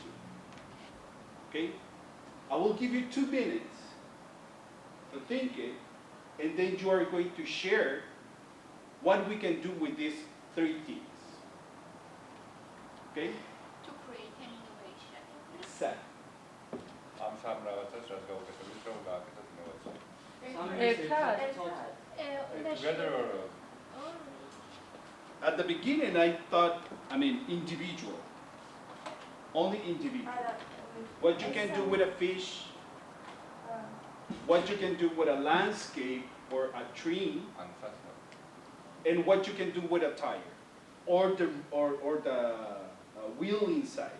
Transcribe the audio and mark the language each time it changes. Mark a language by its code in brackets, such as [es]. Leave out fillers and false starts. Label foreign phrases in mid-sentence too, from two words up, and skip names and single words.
[en] Okay? I will give you 2 minutes to think it, and then you are going to share what we can do with these 3 things. Okay? To create an innovation. Exactly. [ka] ამ სამ რაღაცას რაც გავუკეთებთ, რომ გააკეთოთ ინოვაცია. [en] Together or At the beginning, I thought, individual. Only individual. What you can do with a fish, what you can do with a landscape or a tree, and what you can do with a tire, or the wheel inside.